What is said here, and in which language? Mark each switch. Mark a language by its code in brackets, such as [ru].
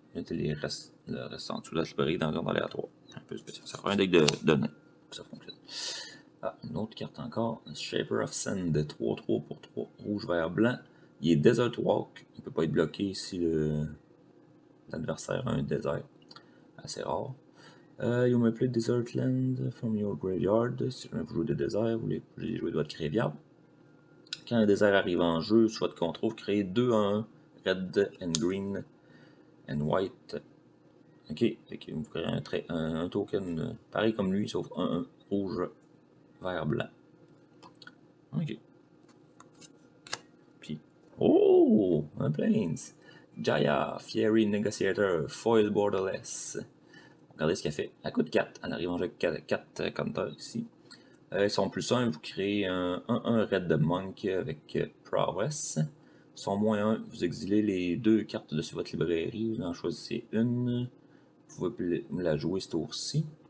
[fr] Mettez le reste en dessous de la librairie dans l'ordre aléatoire. Un peu spécial. Ça fera un deck de nains. Ça fonctionne. Ah, une autre carte encore. Shaper of Sand, 3-3 pour 3, rouge, vert, blanc. Il est Desert Walk. Il ne peut pas être bloqué si l'adversaire a un désert. Assez rare. [en] You may play Desert Land from your graveyard. [fr] Si vous jouez des déserts, vous voulez jouer de votre graveyard. Quand un désert arrive en jeu, soit de contrôle, vous créez 2-1, [en] red and green and white. [fr] Ok, vous créez un token pareil comme lui, sauf 1-1, rouge, vert, blanc. Ok. Puis, oh, un Plains. Jaya, Fiery Negotiator, Foil Borderless. Regardez ce qu'elle fait. Elle coûte 4. Elle arrive en jeu avec 4 counters ici. Son plus 1, vous créez un 1-1 Red de Monk avec Prowess. Son moins 1, vous exilez les 2 cartes de votre librairie. Vous en choisissez une. Vous pouvez la jouer ce tour-ci.